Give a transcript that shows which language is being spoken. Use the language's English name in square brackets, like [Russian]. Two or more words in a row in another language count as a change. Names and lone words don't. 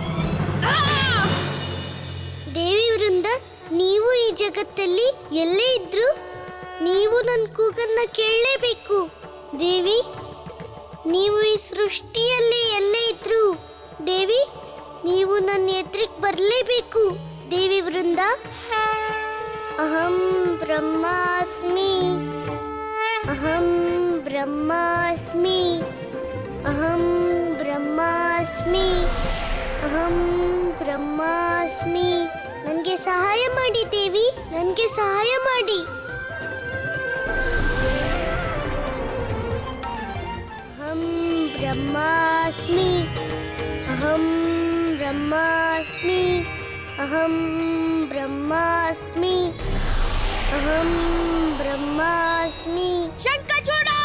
[Kannada] ದೇವಿ ವೃಂದ, ನೀವು ಈ ಜಗತ್ತಲ್ಲಿ ಎಲ್ಲೇ ಇದ್ರು ನೀವು ನನ್ನ ಕೂಗನ್ನ ಕೇಳಲೇಬೇಕು. ದೇವಿ, ನೀವು ಈ ಸೃಷ್ಟಿಯಲ್ಲಿ ಎಲ್ಲೇ ಇದ್ರು ದೇವಿ, ನೀವು ನನ್ನ ಎದುರಿಗೆ ಬರಲೇಬೇಕು. [Sanskrit] ದೇವಿ ವೃಂದ, ಅಹಂ ಬ್ರಹ್ಮಾಸ್ಮಿ, ಅಹಂ ಬ್ರಹ್ಮಾಸ್ಮಿ, ಅಹಂ ಬ್ರಹ್ಮಾಸ್ಮಿ, ಅಹಂ ಬ್ರಹ್ಮಾಸ್ಮಿ. [Kannada] ನನಗೆ ಸಹಾಯ ಮಾಡಿ ದೇವಿ, ನನಗೆ ಸಹಾಯ ಮಾಡಿ. [Sanskrit] ಅಹಂ ಬ್ರಹ್ಮಾಸ್ಮಿ, ಅಹಂ ಬ್ರಹ್ಮಾಸ್ಮಿ, ಅಹಂ ಬ್ರಹ್ಮಾಸ್ಮಿ, ಅಹಂ ಬ್ರಹ್ಮಾಸ್ಮಿ. [Kannada] ಶಂಖಚೂಡ,